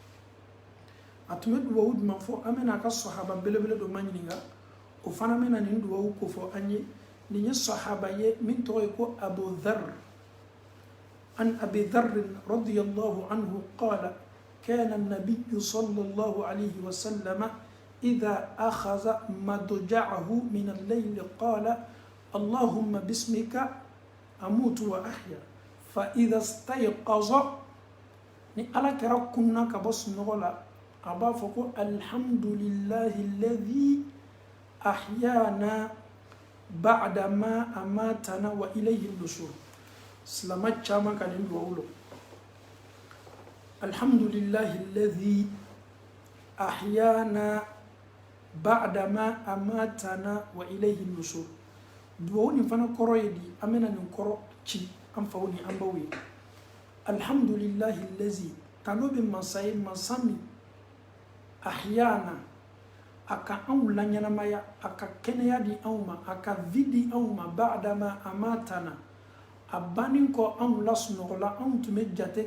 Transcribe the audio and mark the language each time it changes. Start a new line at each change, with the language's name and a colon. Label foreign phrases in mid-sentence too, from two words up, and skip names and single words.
Bambara: a tun bɛ duwawu jumɛn fɔ an bɛna a ka sahaba belebele dɔ ma ɲininka o fana bɛna nin duwawu ko fɔ an ye nin ye sahaba ye min tɔgɔ ye ko Abu Dharr
Arabic: عن أبي ذر رضي الله عنه قال كان النبي صلى الله عليه وسلم إذا أخذ مضجعه من الليل قال اللهم باسمك أموت وأحيا فإذا استيقظ
Bambara: ni ala kɛra kunna ka bɔ sunɔgɔ la a b'a fɔ ko
Arabic: الحمد لله الذي أحيانا بعد ما أماتنا وإليه النشور.
Bambara: Silama caman ka nin duwawu lo
Arabic: الحمد لله الذي أحيانا بعد ما أماتنا وإليه النشور.
Bambara: Duwawu nin fana kɔrɔ ye di an bɛna nin kɔrɔ ci an faw ni an baw ye. Alhamdulillahi allazi tano be masaye masami ahyana aka anw la ɲɛnamaya aka kɛnɛya di anw ma aka vidi anw ma
Arabic: بعد ما أماتنا
Bambara: a banin kɔ anw la sunɔgɔla anw tun bɛ jate